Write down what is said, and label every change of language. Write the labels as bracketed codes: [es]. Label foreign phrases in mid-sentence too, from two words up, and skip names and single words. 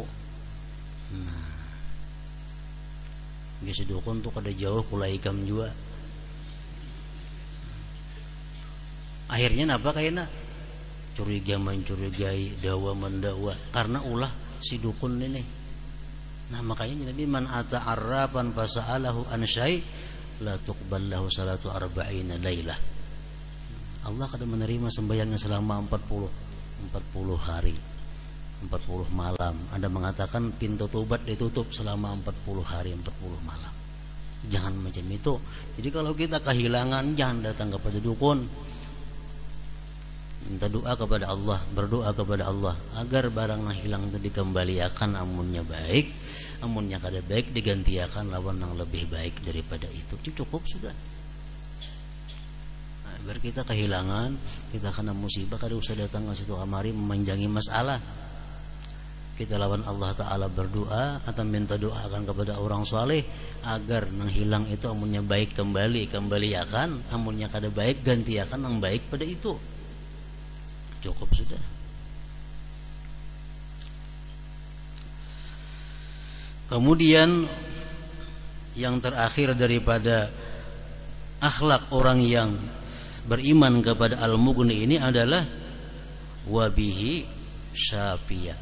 [bjn] Nah, si dukun tuh kada jauh kula ikam juga. Akhirnya napa kayaknya curiga mencurigai, dawa mendakwa karena ulah si dukun ini. [id] Nah makanya Nabi [ar] من أتى عرافا فسأله عن شيء لا تقبل له صلاة أربعين ليلة. [id] Allah kada menerima sembahyangnya selama 40 hari, 40 malam. Anda mengatakan pintu tobat ditutup selama 40 hari, 40 malam. Jangan macam itu. Jadi kalau kita kehilangan, jangan datang kepada dukun. Minta doa kepada Allah, berdoa kepada Allah agar barang yang hilang itu dikembalikan, [bjn] amunnya baik, amunnya kada baik digantiakan lawan yang lebih baik daripada itu. Cukup sudah. Nah, biar kita kehilangan, kita kena musibah, kada usah datang ke situ kamari memanjangi masalah. Kita lawan Allah Ta'ala berdoa atau minta doakan kepada orang soleh agar yang hilang itu amunnya baik kembaliakan, amunnya kada baik gantiakan yang baik pada itu. [id] Cukup sudah. Kemudian yang terakhir daripada akhlak orang yang beriman kepada Al-Mughni ini adalah [ar] وبه شافيا.